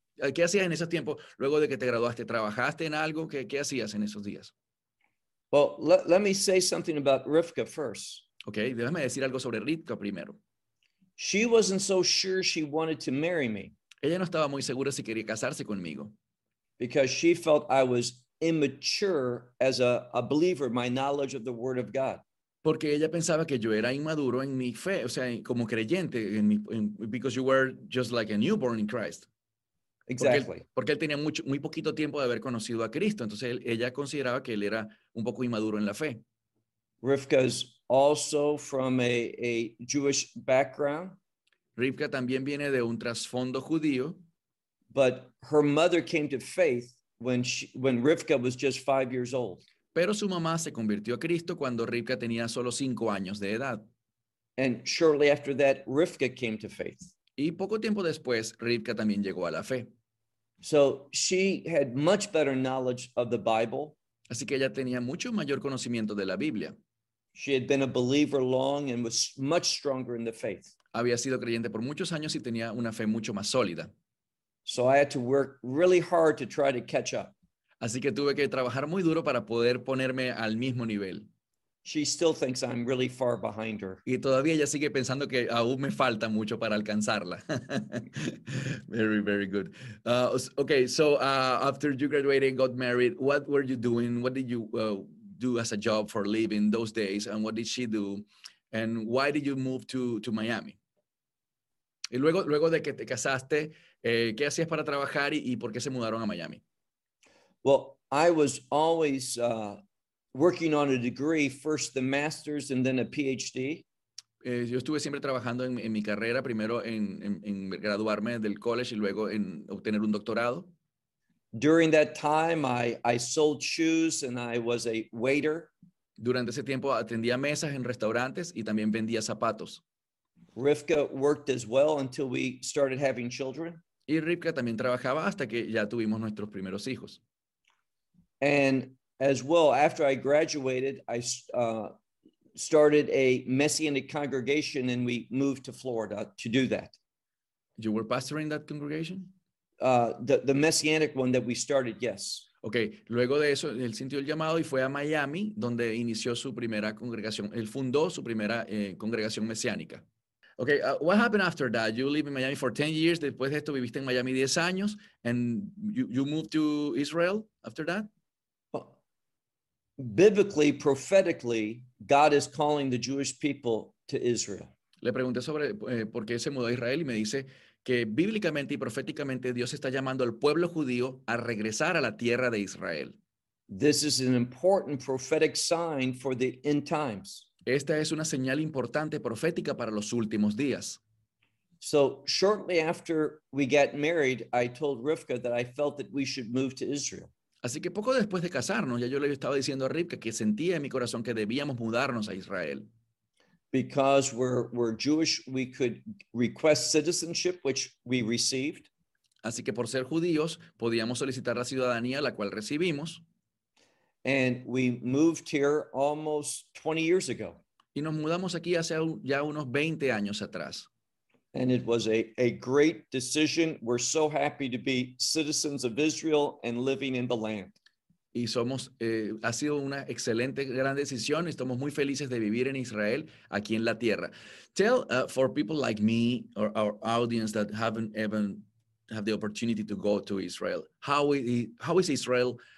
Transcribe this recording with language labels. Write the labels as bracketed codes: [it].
[es] ¿Qué hacías en esos tiempos luego de que te graduaste? ¿Trabajaste en algo? ¿Qué hacías en esos días? [en] Well, let me say something about Rivka first. [es] Okay, déjame decir algo sobre Rivka primero. [en] She wasn't so sure she wanted to marry me. [es] Ella no estaba muy segura si quería casarse conmigo. [en] Because she felt I was immature as a believer, my knowledge of the Word of God. [es] Porque ella pensaba que yo era inmaduro en mi fe, o sea, como creyente, [en] because you were just like a newborn in Christ. Exactly. [es] Porque él tenía muy poquito tiempo de haber conocido a Cristo. Entonces, ella consideraba que él era un poco inmaduro en la fe. [en] Rivka's also from a Jewish background. [es] Rivka también viene de un trasfondo judío. [en] But her mother came to faith when Rivka was just 5 years old. [es] Pero su mamá se convirtió a Cristo cuando Rivka tenía solo 5 años de edad. [en] And shortly after that, Rivka came to faith. [es] Y poco tiempo después, Rivka también llegó a la fe. [en] So she had much better knowledge of the Bible. [es] Así que ella tenía mucho mayor conocimiento de la Biblia. [en] She had been a believer long and was much stronger in the faith. [es] Había sido creyente por muchos años y tenía una fe mucho más sólida. [en] So I had to work really hard to try to catch up. [es] Así que tuve que trabajar muy duro para poder ponerme al mismo nivel. [en] She still thinks I'm really far behind her. [es] Y todavía ella sigue pensando que aún me falta mucho para alcanzarla. [en] Very, very good. Okay, so after you graduated and got married, what were you doing? What did you do as a job for a living those days? And what did she do? And why did you move to Miami? [es] Y luego de que te casaste, ¿qué hacías para trabajar y por qué se mudaron a Miami? [en] Well, I was always working on a degree, first the master's and then a PhD. [es] Yo estuve siempre trabajando en mi carrera, primero en graduarme del college y luego en obtener un doctorado. [en] During that time, I sold shoes and I was a waiter. [es] Durante ese tiempo atendía mesas en restaurantes y también vendía zapatos. [en] Rivka worked as well until we started having children. [es] Y Rivka también trabajaba hasta que ya tuvimos nuestros primeros hijos. [en] And as well, after I graduated, I started a Messianic congregation and we moved to Florida to do that. You were pastoring that congregation? The Messianic one that we started, yes. [es] Okay, luego de eso, él sintió el llamado y fue a Miami, donde inició su primera congregación. Él fundó su primera congregación mesiánica. [en] Okay, what happened after that? You lived in Miami for 10 years. [es] Después de esto, viviste en Miami 10 años. [en] And you moved to Israel after that? Biblically, prophetically, God is calling the Jewish people to Israel. [es] Le pregunté sobre por qué se mudó a Israel y me dice que bíblicamente y proféticamente Dios está llamando al pueblo judío a regresar a la tierra de Israel. [en] This is an important prophetic sign for the end times. [es] Esta es una señal importante profética para los últimos días. [en] So shortly after we got married, I told Rivka that I felt that we should move to Israel. [es] Así que poco después de casarnos, ya yo le estaba diciendo a Rivka que sentía en mi corazón que debíamos mudarnos a Israel. [en] Because we're Jewish, we could request citizenship, which we received. [es] Así que por ser judíos, podíamos solicitar la ciudadanía, la cual recibimos. [en] And we moved here almost 20 years ago. [es] Y nos mudamos aquí hace ya unos 20 años atrás. [en] And it was a great decision. We're so happy to be citizens of Israel and living in the land. [es] Y ha sido una excelente, gran decisión. Estamos muy felices de vivir en Israel, aquí en la tierra. [en] Tell for people like me or our audience that haven't even had the opportunity to go to Israel, how is Israel